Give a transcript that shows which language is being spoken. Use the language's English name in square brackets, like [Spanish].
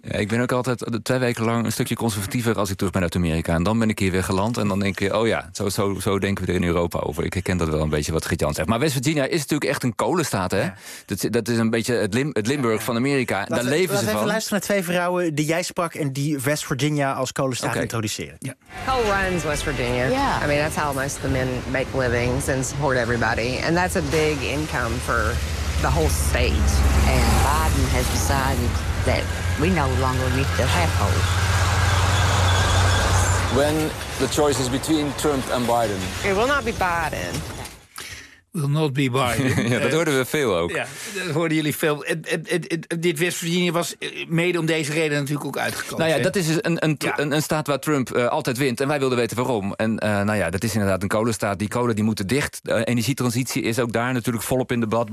[Dutch] Ja, ik ben ook altijd 2 weken lang een stukje conservatiever... als ik terug ben uit Amerika. En dan ben ik hier weer geland en dan denk je... oh ja, zo denken we er in Europa over. Ik herken dat wel een beetje wat Geert-Jan zegt. Maar West Virginia is natuurlijk echt een kolenstaat, hè? Ja. Dat is een beetje het Limburg van Amerika. Ja. Daar leven ze van. Laten we even luisteren naar 2 vrouwen die jij sprak... en die West Virginia als kolenstaat introduceren. [English] Ja. Hell runs West Virginia. Yeah. I mean, that's how most of the men make living since everybody, and that's a big income for the whole state. And Biden has decided that we no longer need to have hope. When the choice is between Trump and Biden. It will not be Biden. Will not be Biden. [Dutch] Ja, dat hoorden we veel ook. Ja, dat hoorden jullie veel. Dit West Virginia was mede om deze reden natuurlijk ook uitgekomen. Nou ja, dat is een staat waar Trump altijd wint. En wij wilden weten waarom. En dat is inderdaad een kolenstaat. Die kolen die moeten dicht. De energietransitie is ook daar natuurlijk volop in debat.